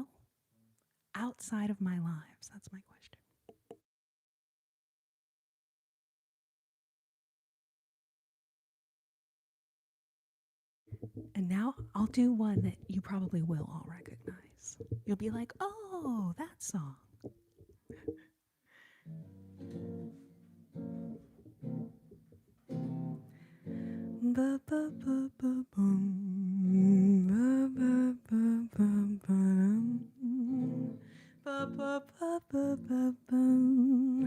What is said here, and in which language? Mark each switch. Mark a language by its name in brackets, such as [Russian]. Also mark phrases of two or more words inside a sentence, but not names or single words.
[English] Outside of my lives? That's my question. And now I'll do one that you probably will all recognize. You'll be like, oh, that song. Ba ba ba ba boom. Ba ba ba ba ba ba ba ba ba ba boom.